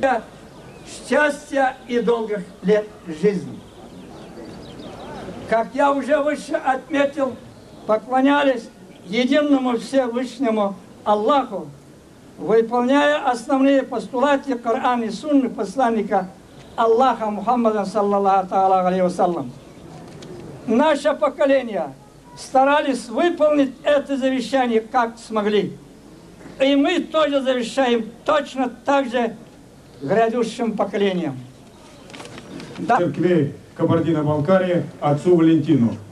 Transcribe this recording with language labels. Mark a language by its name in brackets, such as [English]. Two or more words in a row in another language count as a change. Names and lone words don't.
[Russian] Счастья и долгих лет жизни. Как я уже выше отметил, поклонялись единому Всевышнему Аллаху, выполняя основные постулаты Корана и Сунны посланника Аллаха Мухаммада [Arabic] صلى الله عليه وسلم. [Russian] Наше поколение старались выполнить это завещание как смогли. И мы тоже завещаем точно так же грядущим поколениям. Да. Церкви Кабардино-Балкарии отцу Валентину.